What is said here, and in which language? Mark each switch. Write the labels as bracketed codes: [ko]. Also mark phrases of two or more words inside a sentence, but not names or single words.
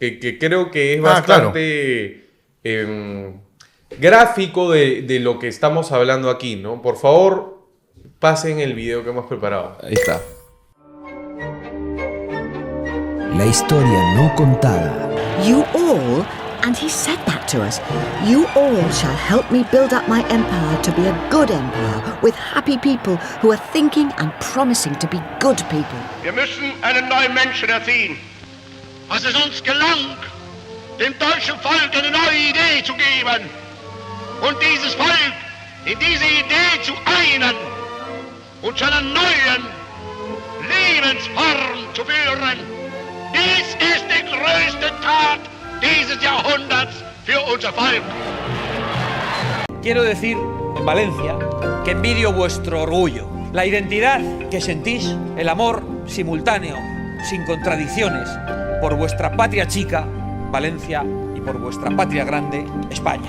[es] Que creo que es bastante gráfico de lo que estamos hablando aquí, ¿no? Por favor, pasen el video que hemos preparado. Ahí está. La historia no contada. [en] You all, and he said that to us, you all shall help me build up my empire to be a good empire with happy people who are thinking and promising to be good people. [de] Wir müssen einen neuen Menschen erziehen. Was es uns gelang, dem deutschen Volk eine neue Idee zu geben und dieses Volk in diese Idee zu einen und zu einer neuen Lebensform zu führen. Dies ist die größte Tat dieses Jahrhunderts für unser Volk. [es] Quiero decir, en Valencia, que envidio vuestro orgullo, la identidad que sentís, el amor simultáneo, sin contradicciones, por vuestra patria chica, Valencia, y por vuestra patria grande, España.